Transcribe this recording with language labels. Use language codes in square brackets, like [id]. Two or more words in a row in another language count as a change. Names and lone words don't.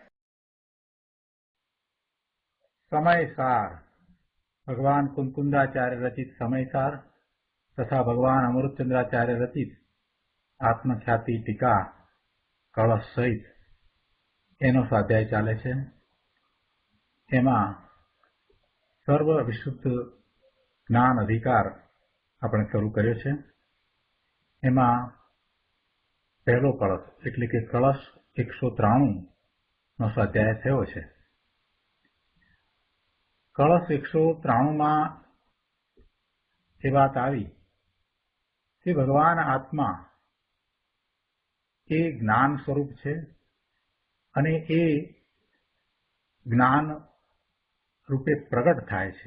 [gu] સમયસાર ભગવાન કુંકુંદાચાર્ય રચિત સમયસાર તથા ભગવાન અમૃતચંદ્રાચાર્ય રચિત આત્મખ્યાતિ ટીકા કળશ સહિત એનો સ્વાધ્યાય ચાલે છે। એમાં સર્વ વિશુદ્ધ જ્ઞાન અધિકાર આપણે શરૂ કર્યો છે। એમાં પહેલો કળશ એટલે કે કળશ 193 નો સ્વાધ્યાય થયો છે। કળશ 193 માં એ વાત આવી કે ભગવાન આત્મા એ જ્ઞાન સ્વરૂપ છે અને એ જ્ઞાન રૂપે પ્રગટ થાય છે।